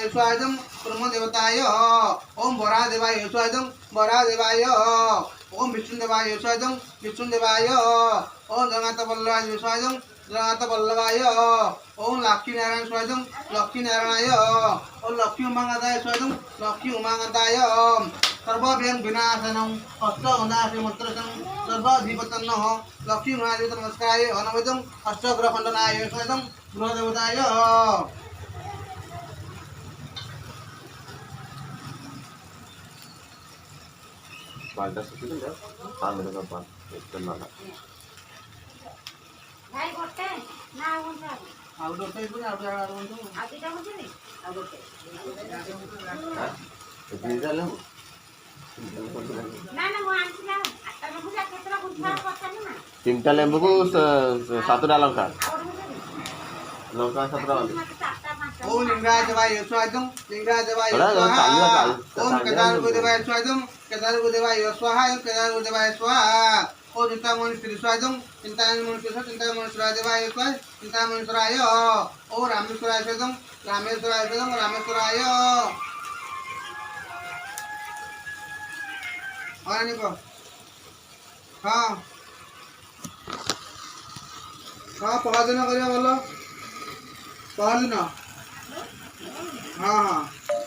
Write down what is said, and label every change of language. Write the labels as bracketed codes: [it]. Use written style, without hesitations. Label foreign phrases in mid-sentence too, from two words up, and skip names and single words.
[sa] स्वाहा ब्रह्मदेवताय ओम वरादेवाय स्वाहा ओम विष्णुदेवाय स्वाहा ओम जगन्नाथ वल्लभाय ओम लक्ष्मी नारायणाय ओम लक्ष्मी उमांगादाय सर्वभ्यं विनाशनं अष्टगंधाश्री मंत्रसं सर्वाधिपतन्नः लक्ष्मी महादेव नमस्काराय अनवद्यं अष्टग्रह खंडनाय स्वाहा गृहदेवताय [or] ଭାଇ ଗୋଟେ ନା ଆଉ ଗୋଟେ ଆଉ ଗୋଟେ ଆଉ ଦିଟା ବୁଝିନି ଆଉ ଗୋଟେ ନା ମୁଁ ଆଣିଥିଲା ଆଠଟା ବୁଝା କେତେଟା ବୁଝିବା ପଚାରିନି ନା 3ଟା ଲେମ୍ବୁକୁ 7ଟା ଲଙ୍କା ଲଙ୍କା 7ଟା [sa] ओम लिंगाय देवाय स्वाहा ओम केदारदेवाय स्वाहा ओम चिंतामणि श्री स्वाहा चिंतामणि देवाय स्वाहा चिंतामणिश्वराय ओम रामेश्वराय [or] ହଁ ପହରଦିନ କରିଆ ଭଲ ପହରଦିନ ହଁ